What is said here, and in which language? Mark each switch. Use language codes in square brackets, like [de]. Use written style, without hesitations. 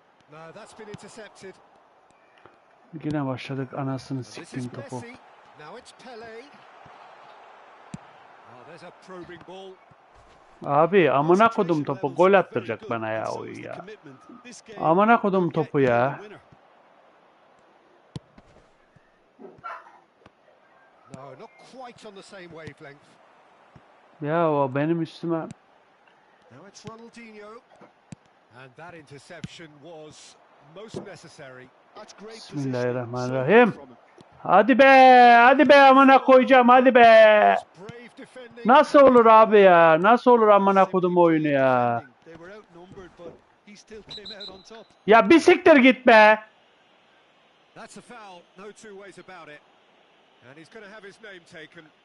[en] No, that's been intercepted. [tr] Yine başladık anasını [en] This is [tr] siktiğim topu. [en] Messi. Now it's Pele. Oh, there's a probing ball. [tr] Abi amına kodum topu gol attıracak bana ya oyun ya. Amına kodum topu ya. [en] No, not quite on the same wavelength. [tr] Ya o benim üstüme. [en] Now it's Ronaldinho. And that interception was most necessary. That's great [ar] Bismillahirrahmanirrahim. [tr] Hadi be, hadi be amına koyacağım hadi be. [en] Brave defending. [tr] Nasıl olur abi ya? Nasıl olur amına kodum oyunu ya? [en] They were outnumbered, but he still came out on top. [tr] Ya bir siktir git be. [en] That's a foul, no two ways about it. And he's going to have his name taken.